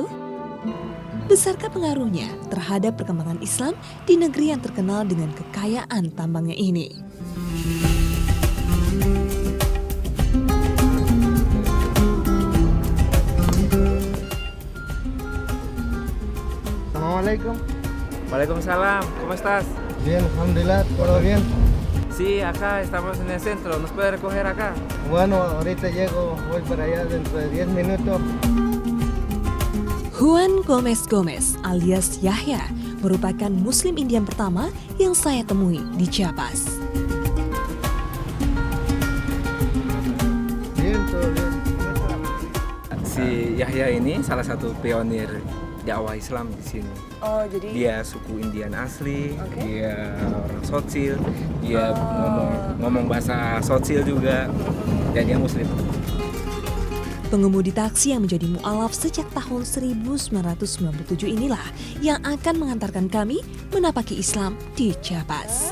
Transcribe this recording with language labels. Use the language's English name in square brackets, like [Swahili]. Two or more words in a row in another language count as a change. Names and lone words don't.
[Indonesian] Besarkah pengaruhnya terhadap perkembangan Islam di negeri yang terkenal dengan kekayaan tambangnya ini? Assalamualaikum. Waalaikumsalam, [Spanish] ¿cómo estás? Bien, alhamdulillah, todo bien. Sí, acá estamos en el centro, ¿nos puede recoger acá? Bueno, ahorita llego, voy para allá dentro de 10 minutos. [Indonesian] Juan Gomez alias Yahya merupakan Muslim Indian pertama yang saya temui di Chiapas. [Spanish] Bien, todo bien. [Indonesian] Si Yahya ini salah satu pionir dakwah Islam di sini. Oh, jadi Dia suku Indian asli, Oke. dia orang Sotsil, dia ngomong bahasa Sotsil juga, dan dia Muslim. Pengemudi taksi yang menjadi mu'alaf sejak tahun 1997 inilah yang akan mengantarkan kami menapaki Islam di Chiapas.